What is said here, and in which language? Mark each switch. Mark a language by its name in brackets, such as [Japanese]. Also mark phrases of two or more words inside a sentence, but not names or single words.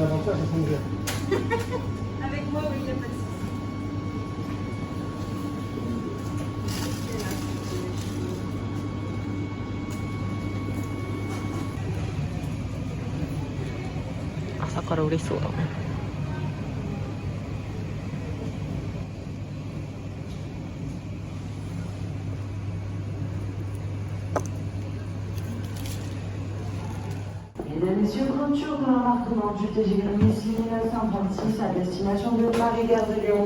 [French] Avec moi, oui, il n'y a pas de souci. [Japanese] 朝から嬉しそうだね。 [French] Mesdames et messieurs, clôture de l'embarquement du TGV 1936 à destination de Paris-Gare de Lyon.